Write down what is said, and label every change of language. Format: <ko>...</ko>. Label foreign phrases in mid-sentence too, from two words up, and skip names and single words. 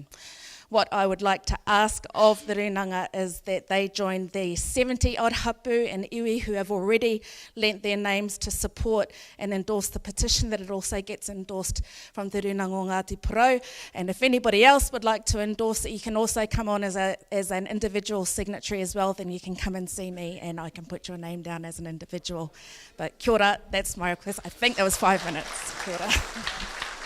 <en>What I would like to ask of the Runanga is that they join the 70-odd hapu and iwi who have already lent their names to support and endorse the petition, that it also gets endorsed from the Runanga o Ngāti Porou. And if anybody else would like to endorse it, you can also come on as an individual signatory as well. Then you can come and see me and I can put your name down as an individual.</en> <mi>But kia ora,</mi> <en>that's my request. I think that was 5 minutes.</en> <mi>Kia ora.</mi>